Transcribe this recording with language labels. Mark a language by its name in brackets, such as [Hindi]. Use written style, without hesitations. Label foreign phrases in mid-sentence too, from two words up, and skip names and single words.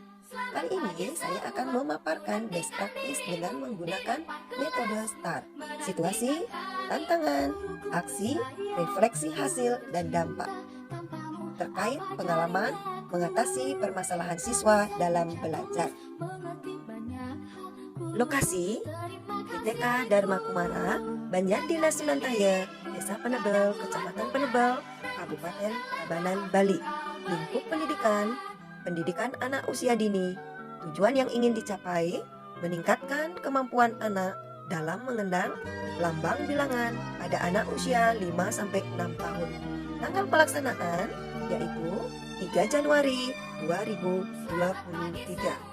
[Indonesian] Kali ini saya akan memaparkan [English] best practice [Indonesian] dengan menggunakan metode STAR. Situasi, tantangan, aksi, refleksi hasil, dan dampak. Terkait pengalaman mengatasi permasalahan siswa dalam belajar. Lokasi di TK Dharma Kumara, Banjar Dinas Sunantaya, Desa Penebel, Kecamatan Penebel, Kabupaten Tabanan, Bali. Lingkup pendidikan, pendidikan anak usia dini. Tujuan yang ingin dicapai, meningkatkan kemampuan anak dalam mengenal lambang bilangan pada anak usia 5-6 tahun. Tanggal pelaksanaan yaitu 3 Januari 2023.